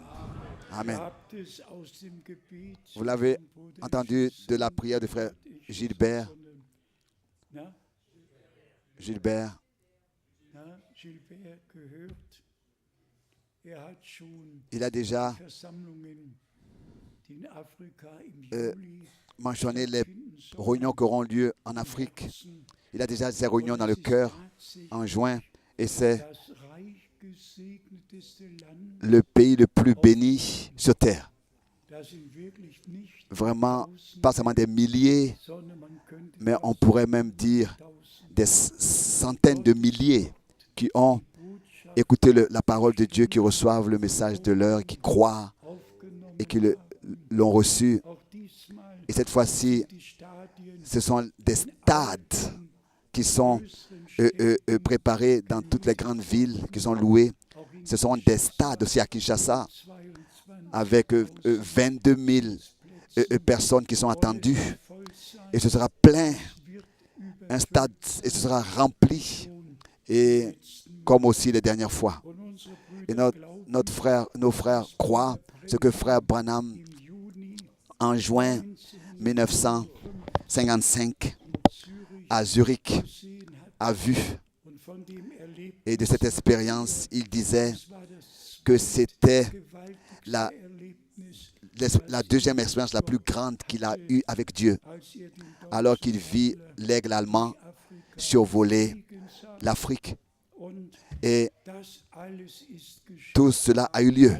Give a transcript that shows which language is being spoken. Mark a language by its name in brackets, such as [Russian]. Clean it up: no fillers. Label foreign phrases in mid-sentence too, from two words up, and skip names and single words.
[German] Amen. Habt es aus dem Gebet [French] Vous l'avez [German] von Bruder [French] entendu de la prière du frère Gilbert. [German] Na, Gilbert, Gilbert gehört. Hat schon [French] il a déjà [German] Versammlungen, die in Afrika im äh, Juli [French] mentionné les [German] stattfinden sollen. [French] réunions qui auront lieu en Afrique. Il a déjà ces réunions dans le cœur en juin et c'est [German] Das reich gesegneteste Land, [French] le pays le plus béni sur terre. [German] das sind wirklich nicht [French] Vraiment, [German] Tausende, [French] pas seulement des milliers, [German] sondern man könnte [French] mais on [German] fast [French] pourrait même dire [German] Tausende [French] des centaines de milliers qui ont [German] Botschaft [French] écouté la parole de Dieu, qui reçoivent le message de l'heure, qui croient [German] aufgenommen [French] et qui [German] haben. [French] l'ont reçu. [German] Auch diesmal [French] Et cette fois-ci, [German] die Stadien [French] ce sont des stades qui sont préparés dans toutes les grandes villes, qui sont loués. Ce sont des stades aussi à Kinshasa, 22 avec 22 000 personnes qui sont attendues. [German] voll sein, [French] Et ce sera plein, [German] wird [French] un stade, et ce sera rempli, et comme aussi les dernières fois. [German] und unsere [French] Et [German] Brüder glauben, [French] nos frères croient ce que frère Branham, [German] im Juni [French] en juin 1955, [German] Zürich [French] à Zurich, [German] gesehen hat [French] a vu [German] und von dem [French] Et de cette expérience, il disait que c'était la deuxième expérience la plus grande qu'il a eue avec Dieu, alors qu'il vit l'aigle allemand survoler l'Afrique. Et tout cela a eu lieu.